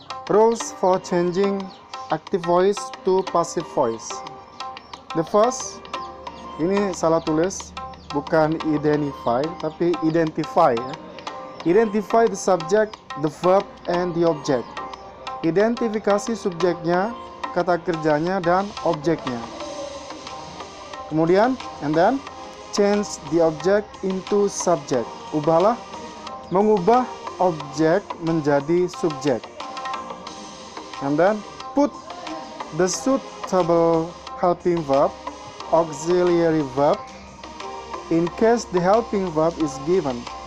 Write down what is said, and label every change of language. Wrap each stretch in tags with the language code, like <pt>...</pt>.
<en>Rules for changing active voice to passive voice. The first,</en> <id>ini salah tulis, bukan identify, tapi identify ya.</id> <en>Identify the subject, the verb, and the object.</en> <id>Identifikasi subjeknya, kata kerjanya, dan objeknya. Kemudian,</id> <en>and then, change the object into subject.</en> <id>Mengubah objek menjadi subjek.</id> <en>And then, put the suitable helping verb, auxiliary verb, in case the helping verb is given.</en>